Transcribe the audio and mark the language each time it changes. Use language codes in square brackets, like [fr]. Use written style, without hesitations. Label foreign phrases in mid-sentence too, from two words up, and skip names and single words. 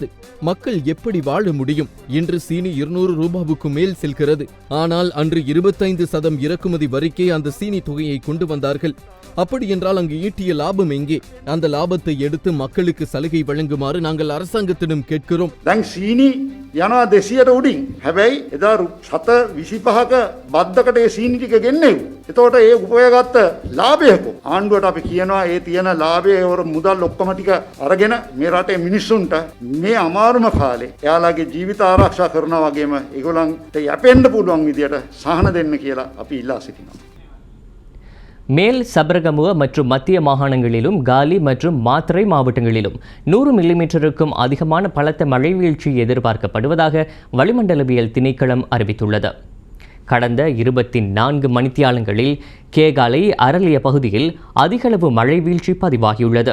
[ta] மக்கள் எப்படி வாழ முடியும்? இன்று சீனி 200 ரூபாவுக்கு மேல் செல்கிறது. ஆனால் அன்று 25% இறக்குமதி வரிக்கே அந்த சீனி தொகையை கொண்டு வந்தார்கள். அப்படி என்றால் அங்கு ஈட்டிய லாபம் எங்கே? அந்த லாபத்தை எடுத்து மக்களுக்கு சலுகை வழங்குமாறு நாங்கள் அரசாங்கத்திடம் கேட்கிறோம். [si] සීනි යනවා 200ට උඩින්. හැබැයි එදා 7.25ක බද්දකට ඒ සීනි ටික ගෙන්නේව්. එතකොට ඒ උපයගත්ත ලාභයකෝ ආණ්ඩුවට අපි කියනවා ඒ තියෙන ලාභය වර මුදල් ඔක්කොම ටික අරගෙන මේ රටේ මිනිස්සුන්ට මේ අමාරුම කාලේ එයාලගේ ජීවිත ආරක්ෂා කරනවා වගේම ඒගොල්ලන්ට යැපෙන්න පුළුවන් විදියට සහන දෙන්න කියලා අපි ඉල්ලා සිටිනවා. [ta] மேல் சபரகமுவ மற்றும் மத்திய மாகாணங்களிலும் காலி மற்றும் மாத்தறை மாவட்டங்களிலும் 100 மில்லிமீட்டருக்கும் அதிகமான பலத்த மழை வீழ்ச்சி எதிர்பார்க்கப்படுவதாக வளிமண்டலவியல் திணைக்களம் அறிவித்துள்ளது. கடந்த 24 மணித்தியாலங்களில் கேகாலை அரளிய பகுதியில் அதிகளவு மழை வீழ்ச்சி பதிவாகியுள்ளது.